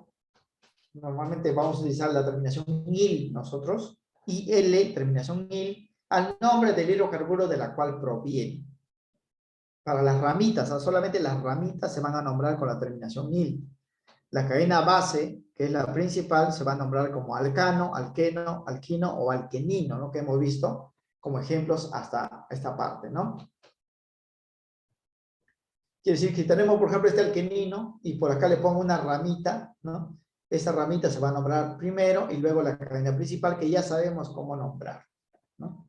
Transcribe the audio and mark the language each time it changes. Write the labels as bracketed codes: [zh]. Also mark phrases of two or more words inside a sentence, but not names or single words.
[es] Normalmente vamos a utilizar la terminación il nosotros, IL, terminación il, al nombre del hidrocarburo de la cual proviene. Para las ramitas, solamente las ramitas se van a nombrar con la terminación il. La cadena base, que es la principal, se va a nombrar como alcano, alqueno, alquino o alquenino, ¿no? Que hemos visto como ejemplos hasta esta parte, ¿no? Quiere decir que tenemos, por ejemplo, este alquenino y por acá le pongo una ramita, ¿no? Esta ramita se va a nombrar primero y luego la cadena principal que ya sabemos cómo nombrar, ¿no?